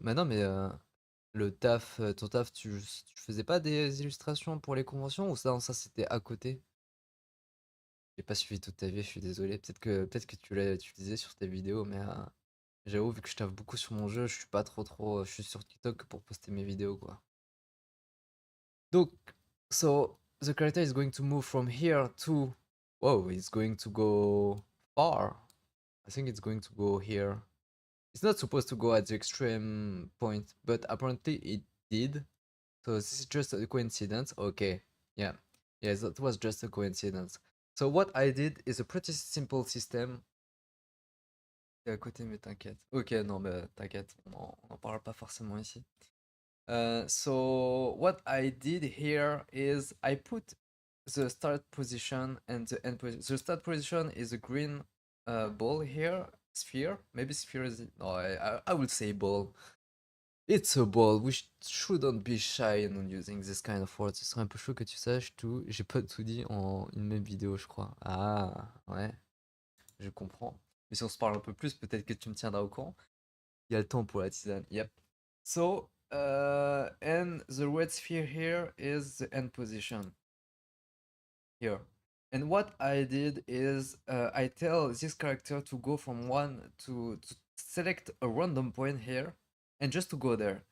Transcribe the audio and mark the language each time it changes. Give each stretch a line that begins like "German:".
French: Mais non, mais le taf, ton taf, tu faisais pas des illustrations pour les conventions? Ou ça c'était à côté? J'ai pas suivi toute ta vie, je suis désolé. Peut-être que tu l'as utilisé sur tes vidéos, mais j'avoue, vu que je taffe beaucoup sur mon jeu, je suis pas trop... Je suis sur TikTok pour poster mes vidéos, quoi.
English: Donc, so, the character is going to move from here to... Whoa, it's going to go far. I think it's going to go here. It's not supposed to go at the extreme point, but apparently it did. So this is just a coincidence. Okay, yeah. Yes, that was just a coincidence. So what I did is a pretty simple system.
French: T'es à côté, mais t'inquiète. Ok, non, mais t'inquiète, on en parle pas forcément ici.
English: So what I did here is I put the start position and the end position. The start position is a green ball here, sphere. Maybe sphere is... No, I would say ball. It's a ball. We shouldn't be shy in using this kind of words.
French: Ce serait un peu chaud que tu saches tout. J'ai pas tout dit en une même vidéo, je crois. Ah, ouais, je comprends. Mais si on se parle un peu plus, peut-être que tu me tiendras au courant. Il y a le temps pour la tisane.
English: Yep. So, and the red sphere here is the end position. Here. And what I did is I tell this character to go from one to select a random point here and just to go there.